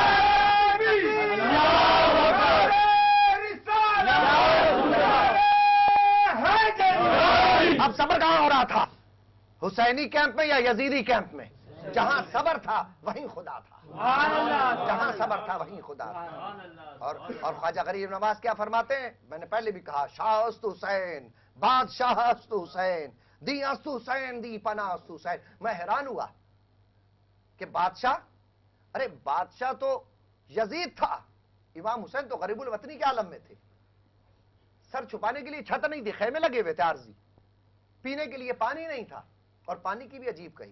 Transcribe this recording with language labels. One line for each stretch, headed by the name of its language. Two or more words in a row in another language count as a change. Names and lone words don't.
Urdu: اب صبر کہاں ہو رہا تھا؟ حسینی کیمپ میں یا یزیدی کیمپ میں؟ جہاں صبر تھا وہیں خدا تھا، جہاں صبر تھا وہیں خدا تھا۔ اور خواجہ غریب نواز کیا فرماتے ہیں؟ میں نے پہلے بھی کہا،
Persian: شاہ است حسین، بادشاہ است حسین، دی است حسین، دی پناہ است حسین۔
Urdu: میں حیران ہوا کہ بادشاہ تو یزید تھا، امام حسین تو غریب الوطنی کے عالم میں تھے، سر چھپانے کے لیے چھت نہیں تھی، خیمے لگے ہوئے تھے عارضی، پینے کے لیے پانی نہیں تھا، اور پانی کی بھی عجیب کہی.